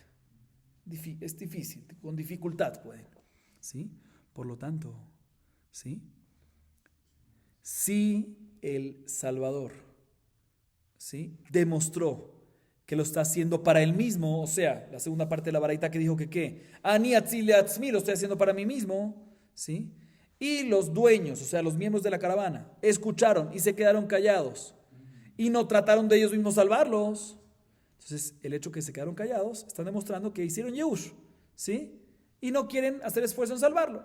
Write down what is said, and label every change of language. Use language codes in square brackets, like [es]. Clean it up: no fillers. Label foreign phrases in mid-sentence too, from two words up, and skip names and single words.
[es] Es difícil, con dificultad pueden. ¿Sí? Por lo tanto, ¿sí? Si el Salvador, ¿sí?, demostró que lo está haciendo para él mismo, o sea, la segunda parte de la baraita que dijo que ¿qué? [he] Ani atzile atzmi, [es] lo estoy haciendo para mí mismo, ¿sí? Y los dueños, o sea, los miembros de la caravana, escucharon y se quedaron callados y no trataron de ellos mismos salvarlos. Entonces, el hecho que se quedaron callados están demostrando que hicieron Yehush, ¿sí? Y no quieren hacer esfuerzo en salvarlo.